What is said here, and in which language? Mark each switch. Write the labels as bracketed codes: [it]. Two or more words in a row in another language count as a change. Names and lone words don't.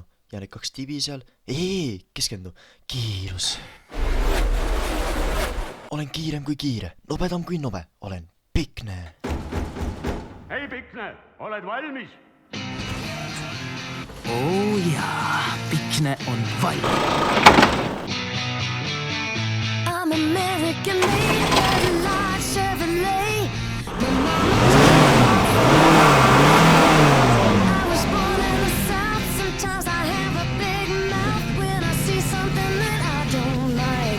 [et] Ja need 2 tibi seal. Keskendu. Kiirus. Olen kiirem kui kiire. Nobedam kui nobe. Olen Pikne. Hei Pikne, oled valmis? Jaa, Pikne on valmis. [en] I'm American made by the light Chevrolet. I was born in the South. Sometimes I have a big mouth when I see something that I don't like.